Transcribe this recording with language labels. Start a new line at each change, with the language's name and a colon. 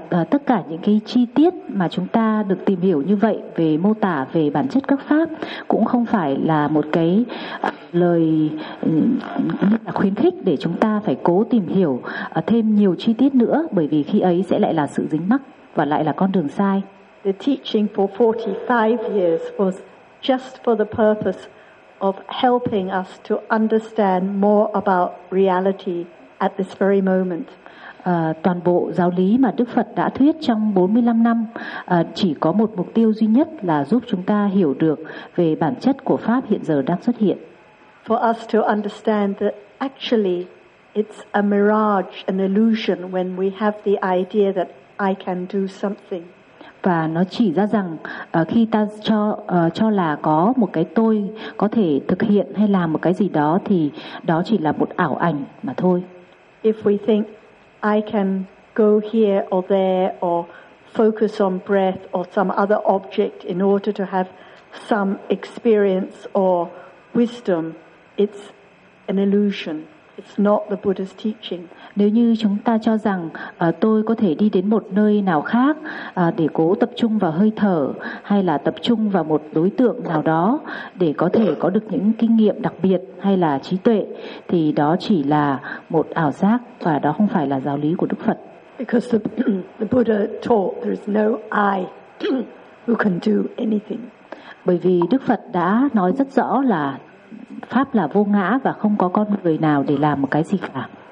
Vietnamese: Tất cả những cái chi tiết mà chúng ta được tìm hiểu như vậy về mô tả về bản chất các pháp cũng không phải là một cái lời khuyến khích để chúng ta phải cố tìm hiểu thêm nhiều chi tiết nữa, bởi vì khi ấy sẽ lại là sự dính mắc và lại là con đường sai.
English: The teaching for 45 years was just for the purpose of helping us to understand more about reality at this very moment.
Vietnamese: Toàn bộ giáo lý mà Đức Phật đã thuyết trong 45 năm chỉ có một mục tiêu duy nhất là giúp chúng ta hiểu được về bản chất của pháp hiện giờ đang xuất hiện.
English: For us to understand that actually it's a mirage, an illusion when we have the idea that I can do something.
Vietnamese: Và nó chỉ ra rằng khi ta cho là có một cái tôi có thể thực hiện hay làm một cái gì đó thì đó chỉ là một ảo ảnh mà thôi.
English: If we think I can go here or there or focus on breath or some other object in order to have some experience or wisdom, it's an illusion. It's not the Buddha's teaching.
Vietnamese: Nếu như chúng ta cho rằng tôi có thể đi đến một nơi nào khác để cố tập trung vào hơi thở hay là tập trung vào một đối tượng nào đó để có thể có được những kinh nghiệm đặc biệt hay là trí tuệ, thì đó chỉ là một ảo giác và đó không phải là giáo lý của Đức Phật.
English: Because the Buddha taught there is no I who can do anything.
Vietnamese: Bởi vì Đức Phật đã nói rất rõ là pháp là vô ngã và không có con người nào để làm một cái gì cả.